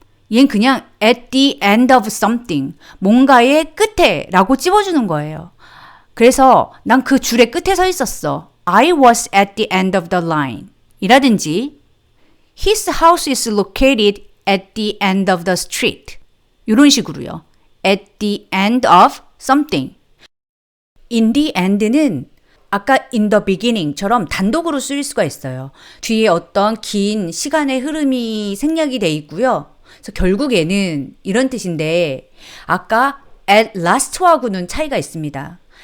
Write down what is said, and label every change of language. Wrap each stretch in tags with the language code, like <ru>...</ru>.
<ko>얘는 그냥</ko> <en>at the end of something.</en> <ko>뭔가의 끝에 라고 찝어주는 거예요. 그래서 난 그 줄의 끝에 서 있었어.</ko> <en>I was at the end of the line.</en> <ko>이라든지</ko> <en>His house is located at the end of the street.</en> <ko>이런 식으로요.</ko> <en>At the end of something. In the end</en> <ko>는 아까</ko> <en>in the beginning</en> <ko>처럼 단독으로 쓰일 수가 있어요. 뒤에 어떤 긴 시간의 흐름이 생략이 돼 있고요. 그래서 결국에는 이런 뜻인데 아까</ko> <en>at last</en> <ko>하고는 차이가 있습니다.</ko>